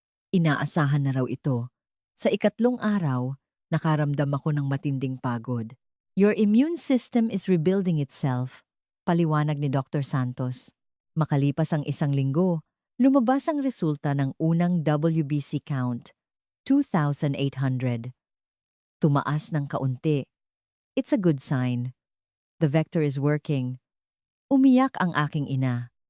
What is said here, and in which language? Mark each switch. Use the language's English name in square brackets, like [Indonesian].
[Filipino] Inaasahan na raw ito. Sa ikatlong araw, nakaramdam ako ng matinding pagod. [English] Your immune system is rebuilding itself, [Filipino] paliwanag ni Dr. Santos. Makalipas ang 1 linggo, lumabas ang resulta ng unang WBC count, 2,800. Tumaas ng kaunti. [English] It's a good sign. The vector is working. [Filipino] Umiyak ang aking ina.